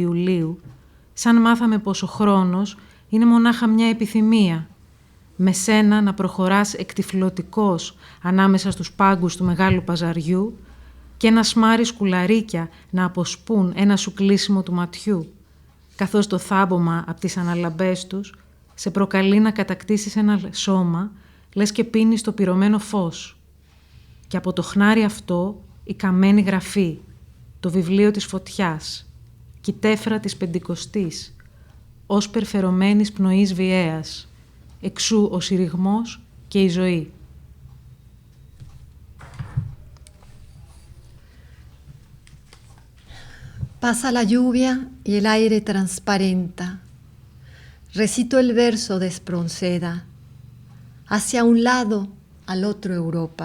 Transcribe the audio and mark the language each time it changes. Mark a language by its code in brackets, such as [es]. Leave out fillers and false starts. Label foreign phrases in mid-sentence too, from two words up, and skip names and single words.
[el] Ιουλίου, σαν μάθαμε πως ο χρόνος είναι μονάχα μια επιθυμία, με σένα να προχωράς εκτυφλωτικός ανάμεσα στους πάγκους του μεγάλου παζαριού και ένα σμάρι σκουλαρίκια να αποσπούν ένα σου κλείσιμο του ματιού, καθώς το θάμπομα από τις αναλαμπές τους σε προκαλεί να κατακτήσεις ένα σώμα, λες και πίνεις το πυρωμένο φως. Και από το χνάρι αυτό η καμένη γραφή, το βιβλίο της φωτιάς, κι η τέφρα της Πεντηκοστής, ως περφερωμένης πνοής βιαίας, εξού ο συρριγμός και η ζωή. [es] Pasa la lluvia y el aire transparenta. Recito el verso de Espronceda. Hacia un lado, al otro Europa.